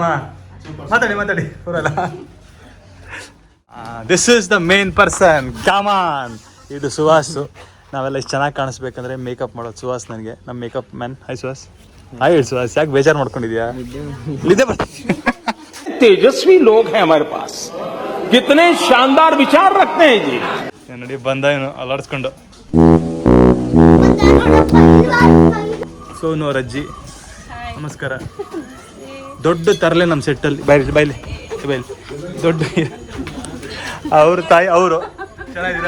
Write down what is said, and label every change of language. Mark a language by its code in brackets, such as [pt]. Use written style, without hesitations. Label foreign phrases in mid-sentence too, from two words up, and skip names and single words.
[kn] ಮಾತಾಡಿ ಪೂರಲ್ಲ. [en] this is the main person. come on. [kn] ಇದು ಸುಹಾಸು. ನಾವೆಲ್ಲ ಇಷ್ಟು ಚೆನ್ನಾಗಿ ಕಾಣಿಸ್ಬೇಕಂದ್ರೆ ಮೇಕಪ್ ಮಾಡೋದು ಸುಹಾಸ್ ನನಗೆ, ನಮ್ಮ [en] makeup man. [kn] ಹಾಯ್ ಸುಹಾಸ್. ಹಾಯ್ ಹೇಳಿ ಸುಹಾಸ್. ಯಾಕೆ ಬೇಜಾರು ಮಾಡ್ಕೊಂಡಿದ್ಯಾ? ಇಲ್ಲಿದೆ ಬರ್ತೀನಿ. [hi] तेजस्वी लोग हैं हमारे पास, कितने शानदार विचार रखते हैं जी. [kn] ನೋಡಿ ಬಂದ ಏನು ಅಲ್ಲಾಡ್ಸ್ಕೊಂಡು. ಸೋನು ಅವ್ರ ಅಜ್ಜಿ. ನಮಸ್ಕಾರ. ದೊಡ್ಡ ತರಲೆ ನಮ್ಮ ಸೆಟ್ಟಲ್ಲಿ. ಬೈಲಿ ದೊಡ್ಡ ಅವ್ರ ತಾಯಿ ಅವರು. ಚೆನ್ನಾಗಿದ್ದೀರಾ?